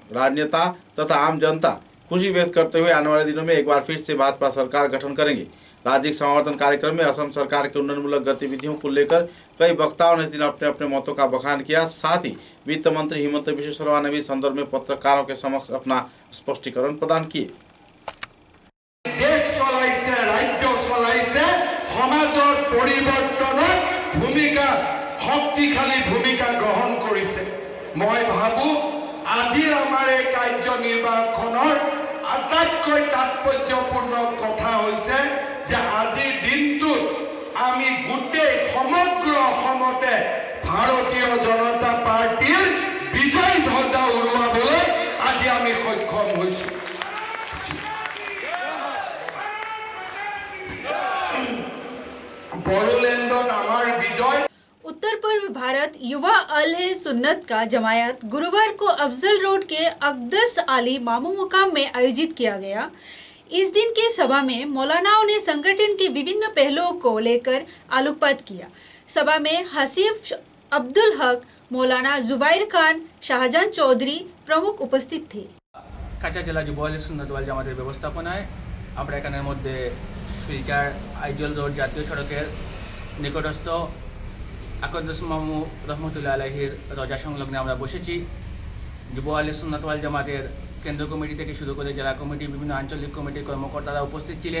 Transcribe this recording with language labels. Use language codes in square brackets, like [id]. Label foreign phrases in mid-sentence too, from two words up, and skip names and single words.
[hi] राजनेता तथा आम जनता खुशी व्यक्त करते हुए आने वाले दिनों में एक बार फिर से भाजपा सरकार गठन करेंगे। राज्य समावर्तन कार्यक्रम में असम सरकार के उन्नयनमूलक गतिविधियों को लेकर कई वक्ताओं ने अपने अपने मतों का बखान किया। साथ ही वित्त मंत्री हिमंत विश्व शर्मा ने भी संदर्भ में पत्रकारों के समक्ष अपना स्पष्टीकरण प्रदान किए। [as] শক্তিশালী ভূমিকা গ্ৰহণ কৰিছে। মই ভাবো আজিৰ আমাৰ এই কাৰ্যনিৰ্বাহখনৰ আটাইতকৈ তাৎপৰ্যপূৰ্ণ কথা হৈছে যে আজিৰ দিনটোত আমি গোটেই সমগ্ৰ অসমতে ভাৰতীয় জনতা পাৰ্টিৰ বিজয় ধ্বজা উৰুৱাবলৈ আজি আমি সক্ষম হৈছো। বড়োলেণ্ডত আমাৰ বিজয়। [hi] उत्तर पूर्व भारत युवा अल सुन्नत का जमायत गुरुवार को अफजल रोड के अक़दस आली मामू मुकाम में आयोजित किया गया। इस दिन के सभा में मौलानाओं ने संगठन के विभिन्न पहलुओं को लेकर आलोकपात किया। सभा में हसीफ अब्दुल हक, मौलाना जुबैर खान, शाहजान चौधरी प्रमुख उपस्थित थे। [bn] কাঁচা জেলা যুব আল সুন্নাত ওয়াল জামাতের ব্যবস্থাপনায় আমরা এখানের মধ্যে শিলচর আইজল রোড জাতীয় সড়কের নিকটস্থ আকদ্দাস মামু রহমতুল্লাহ আলাইহির রজা সংলগ্নে আমরা বসেছি। যুব আহলে সুন্নাত ওয়াল জামাতের কেন্দ্র কমিটি থেকে শুরু করে জেলা কমিটি, বিভিন্ন আঞ্চলিক কমিটির কর্মকর্তারা উপস্থিত ছিলেন।